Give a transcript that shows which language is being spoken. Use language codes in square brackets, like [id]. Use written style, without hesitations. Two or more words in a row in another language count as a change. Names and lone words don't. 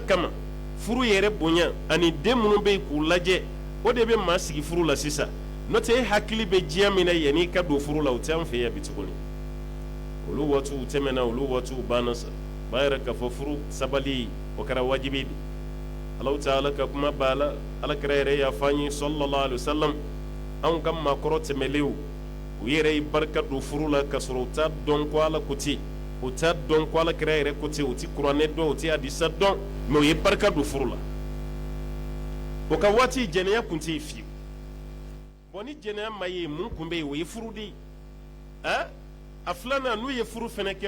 [bm] kama furu yɛrɛ bonya ani den minnu bɛ yen k'u lajɛ o de bɛ maa sigi furu la sisan n'o tɛ e hakili bɛ diya min na yanni i ka don furu la o tɛ an fɛ yan bi tuguni olu waatiw tɛmɛna olu waatiw banna sa b'a yɛrɛ k'a fɔ furu sabali o kɛra wajibi de Alahu Taala ka kuma b'a la Alakira yɛrɛ y'a fɔ an ye [ar] sallallahu alaihi wasallam [bm] anw ka maakɔrɔ tɛmɛlenw u yɛrɛ ye barika don furu la k'a sɔrɔ u t'a dɔn ko Ala ko ten u t'a dɔn ko Alakira yɛrɛ ko ten u tɛ kuranɛ dɔn u tɛ hadisa dɔn mais u ye barika don furu la o ka waati jɛnɛya tun tɛ yen fiyewu bon ni jɛnɛya ma ye mun kun bɛ yen o ye furu de ye a filanan n'u ye furu fana kɛ